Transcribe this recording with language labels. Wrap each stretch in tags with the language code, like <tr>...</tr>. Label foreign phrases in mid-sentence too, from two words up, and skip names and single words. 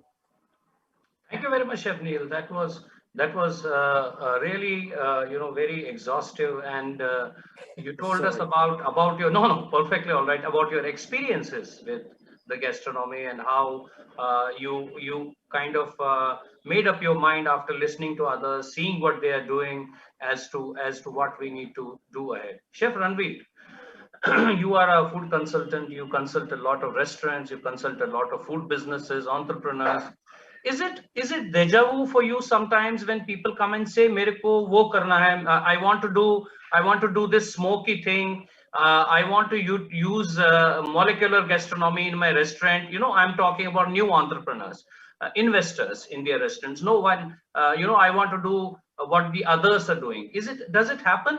<en>Thank you very much, Chef Neil. That was really you know, very exhaustive, and you told us about your perfectly all right, about your experiences with the gastronomy, and how you kind of made up your mind after listening to others, seeing what they are doing, as to what we need to do ahead. Chef Ranveer, you are a food consultant. You consult a lot of restaurants, you consult a lot of food businesses, entrepreneurs. Is it deja vu for you sometimes when people come and say,</en> <hi>"मेरे को वो करना है,</hi> <en>I want to do this smoky thing. I want to use molecular gastronomy in my restaurant." I'm talking about new entrepreneurs, investors in their restaurants. No one, I want to do what the others are doing. Does it happen?</en>